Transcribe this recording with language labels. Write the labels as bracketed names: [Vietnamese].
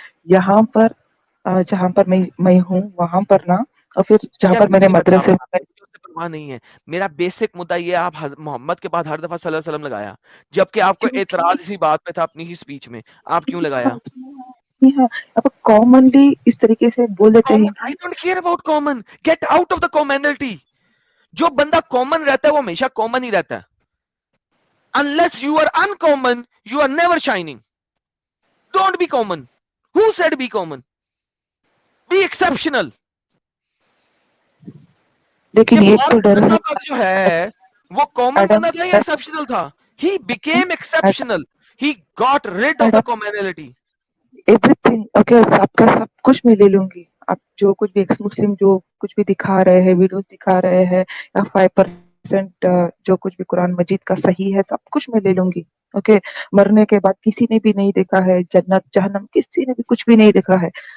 [Urdu] یہاں پر جہاں پر میں ہوں وہاں پر نا، اور پھر جہاں کیا پر نہیں پتا، مدرسے مجھے اس سے پرواہ نہیں ہے. میرا بیسک مدعا یہ ہے، آپ محمد کے بعد ہر دفعہ صلی اللہ علیہ وسلم لگایا، جبکہ آپ کو اعتراض اسی بات پہ تھا اپنی ہی سپیچ میں. آپ کیوں لگایا؟ اب کامنلی اس طریقے سے بول دیتے ہیں [English] I don't care about common. Get out of the commonality. [Urdu] جو بندہ کامن رہتا ہے وہ ہمیشہ کامن ہی رہتا ہے. [English] Unless you are uncommon, you are never shining. Don't be common. Who said be common? Be exceptional. [Urdu] لیکن یہ ایک تو ڈر ہے محمد جو ہے وہ کامن ایڈم بندہ تھا یا ایکسپشنل تھا؟ [English] He became exceptional. He got rid of the commonality. [Urdu] Every thing okay. آپ کا سب کچھ میں لے لوں گی. آپ جو کچھ بھی ایکس مسلم جو کچھ بھی دکھا رہے ہیں، ویڈیوز دکھا رہے ہیں، یا 5% جو کچھ بھی قرآن مجید کا صحیح ہے، سب کچھ میں لے لوں گی. اوکے. مرنے کے بعد کسی نے بھی نہیں دیکھا ہے جنت جہنم، کسی نے بھی کچھ بھی نہیں دیکھا ہے.